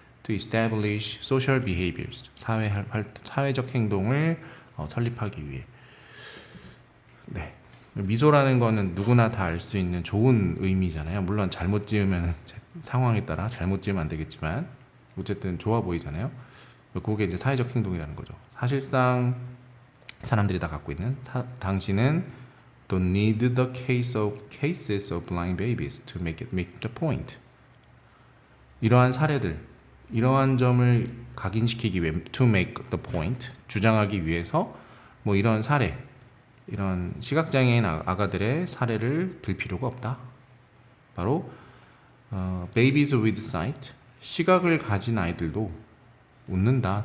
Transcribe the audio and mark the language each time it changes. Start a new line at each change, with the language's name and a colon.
English: To establish social behaviors,
Korean: 사회적 행동을 설립하기 위해. 네. 미소라는 거는 누구나 다 알 수 있는 좋은 의미잖아요. 물론 잘못 지으면 상황에 따라 잘못 지으면 안 되겠지만 어쨌든 좋아 보이잖아요. 그게 이제 사회적 행동이라는 거죠. 사실상 사람들이 다 갖고 있는, 당신은
English: don't need the cases of blind babies to make the point.
Korean: 이러한 사례들, 이러한 점을 각인시키기 위해
English: to make the point,
Korean: 주장하기 위해서 뭐 이런 사례, 이런 시각장애인 아가들의 사례를 들 필요가 없다. 바로
English: babies with sight,
Korean: 시각을 가진 아이들도 웃는다.